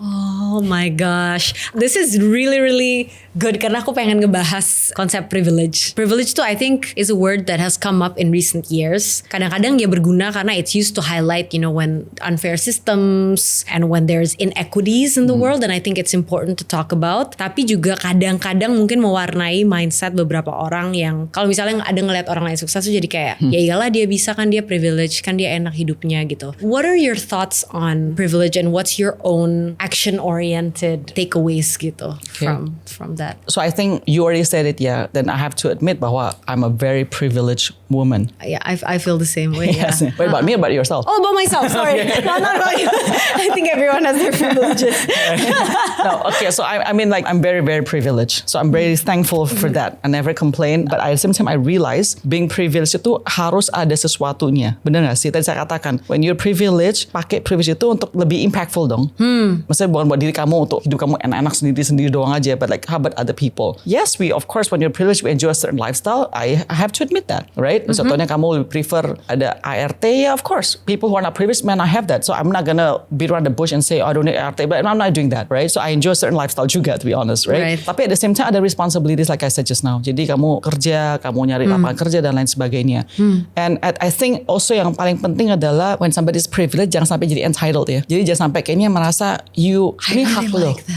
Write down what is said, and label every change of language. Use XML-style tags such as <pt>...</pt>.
<en>Oh my gosh. This is really, really good</en> <id>karena aku pengen ngebahas konsep privilege.</id> <en>Privilege tuh I think is a word that has come up in recent years.</en> <id>Kadang-kadang dia berguna karena</id> <en>it's used to highlight, when unfair systems and when there's inequities in the world, and I think it's important to talk about.</en> <id>Tapi juga kadang-kadang mungkin mewarnai mindset beberapa orang yang kalau misalnya ada ngeliat orang lain sukses tuh jadi kayak ya iyalah dia bisa kan, dia privilege kan, dia enak hidupnya gitu.</id> <en>What are your thoughts on privilege and what's your own action-oriented takeaways gitu from that? So I think you already said it, yeah. Then I have to admit bahwa I'm a very privileged woman. Yeah, I feel the same way. Yes. Yeah. What about me? About yourself? Oh, about myself. Sorry, no, not about you. I think everyone has their privileges. No, okay. So I mean, like I'm very, very privileged. So I'm very thankful for that. I never complain. But at the same time, I realize being privileged</en> <id>itu harus ada sesuatunya. Benar nggak sih? Tadi saya katakan,</id> <en>when you're privileged,</en> <id>pakai privilege itu untuk lebih impactful dong. Maksudnya bukan buat diri kamu untuk hidup kamu enak-enak sendiri doang aja,</id> <en>but like how about other people? Yes, we of course when you're privileged we enjoy a certain lifestyle. I have to admit that, right?</en> <id>Contohnya kamu prefer ada ART,</id> <en>yeah, of course. People who are not privileged may not have that. So I'm not gonna beat around the bush and say, oh, I don't need ART, but I'm not doing that, right? So I enjoy a certain lifestyle juga, to be honest, right? Tapi at the same time ada responsibilities like I said just now.</en> <id>Jadi kamu kerja, kamu nyari lapangan kerja dan lain sebagainya.</id> <en>And I think also</en> <id>yang paling penting adalah</id> <en>when somebody is privileged</en> <id>jangan sampai jadi entitled ya. Jadi jangan sampai kayaknya merasa ini hak lo.</id>